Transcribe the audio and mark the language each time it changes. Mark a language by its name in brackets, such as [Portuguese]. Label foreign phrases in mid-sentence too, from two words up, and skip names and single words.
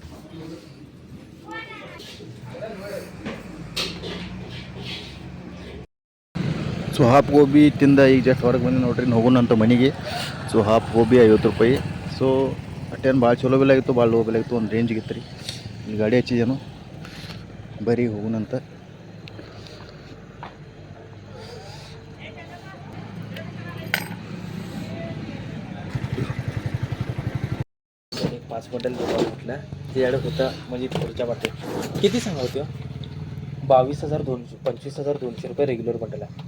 [Kannada] ಸೊ [English] half gobi [Kannada] ತಿಂದ ಈಗ ಜಸ್ಟ್ ಹೊರಗೆ ಬಂದು ನೋಡ್ರಿ ಹೋಗೋಣಂತ ಮನೆಗೆ. ಸೊ [English] half gobi [Kannada] 50 ರೂಪಾಯಿ. ಸೊ ಅಟ್ಟೇನು ಭಾಳ ಚಲೋ ಬೆಲೆ ಆಗಿತ್ತು, ಭಾಳ ಲೋ ಬೆಲೆ ಆಗಿತ್ತು, ಒಂದು ರೇಂಜಿಗೆ ಇತ್ತು ರೀ. ಇಲ್ಲಿ ಗಾಡಿ ಹಚ್ಚಿದೇನು ಬರೀ ಹೋಗೋಣಂತ. [Marathi] एक 5 बंडल घेऊन म्हटलं ते ॲड होता म्हणजे पुढच्या वाटे किती सांगा होते 22,200 25,200 रुपये [English] regular bundle [Marathi] आहे.